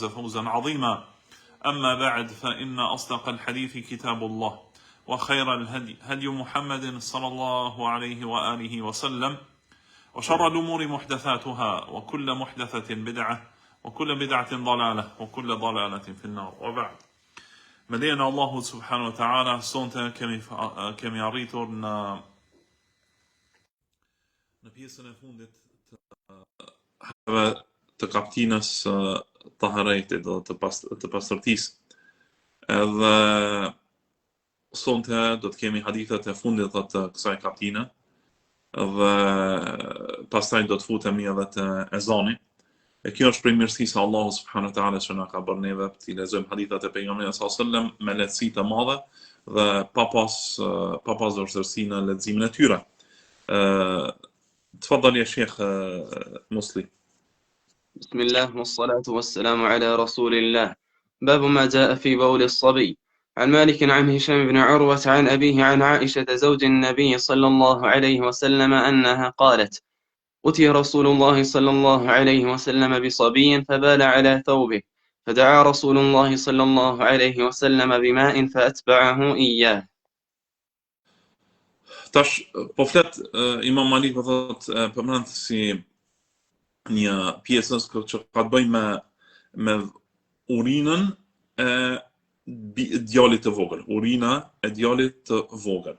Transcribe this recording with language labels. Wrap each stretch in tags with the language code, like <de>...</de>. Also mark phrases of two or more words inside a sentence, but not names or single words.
<ar>فوزا عظيما أما بعد فإن أصدق الحديث كتاب الله وخير الهدي هدي محمد صلى الله عليه وآله وسلم وشر الأمور محدثاتها وكل محدثة بدعة وكل بدعة ضلالة وكل ضلالة في النار وبعد مدينا الله سبحانه وتعالى</ar> <sq>sonte kemi arritur në pjesën e fundit të kaptinës të harejtit dhe të pastërtisë. Edhe sonte do të kemi hadithet e fundit të kësaj kaptine dhe pastaj do të futemi edhe te ezani. E kjo është prej mirësisë së Allahut</sq> <ar>سبحانه وتعالى</ar> <sq>që na ka bërë neve të lexojmë hadithet e pejgamberit</sq> <ar>صلى الله عليه وسلم</ar> <sq>me lehtësi të madhe dhe pa pas vështirësi në leximin e tyre.</sq> <ar>تفضل يا شيخ مسلم. بسم الله والصلاة والسلام على رسول الله. باب ما جاء في بول الصبي. عن مالك عن هشام بن عروة عن أبيه عن عائشة زوج النبي صلى الله عليه وسلم أنها قالت: أتي رسول الله صلى الله عليه وسلم بصبي فبال على ثوبه، فدعا رسول الله صلى الله عليه وسلم بماء فأتبعه إياه.</ar> <sq>Tash po flet Imam Malik po thot përmend si një pjesës që ka të bëjë me urinën e djalit të vogël, urina e djalit të vogël.</sq>